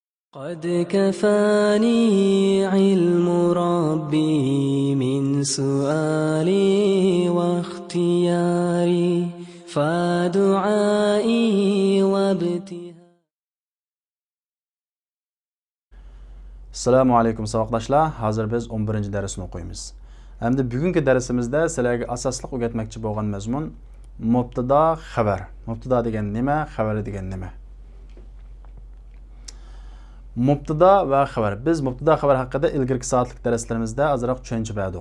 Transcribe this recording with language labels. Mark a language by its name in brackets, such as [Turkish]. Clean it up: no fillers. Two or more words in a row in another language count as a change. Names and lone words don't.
[Arabic] قد كفاني علم ربي من سؤالي واختياري فدعائي وابتهالي. السلام عليكم savoqdoshlar. [Uzbek] Hozir biz 11-darsni o'qiymiz. Hamda bugungi darsimizda sizlarga asosliq o'rgatmoqchi bo'lgan mazmun mubtada xabar. Mubtada degan nima, xabar degan nima? Mubtada va xabar. Biz mubtada xabar haqida ilgirki soatlik darslarimizda ozroq tushuncha berdik.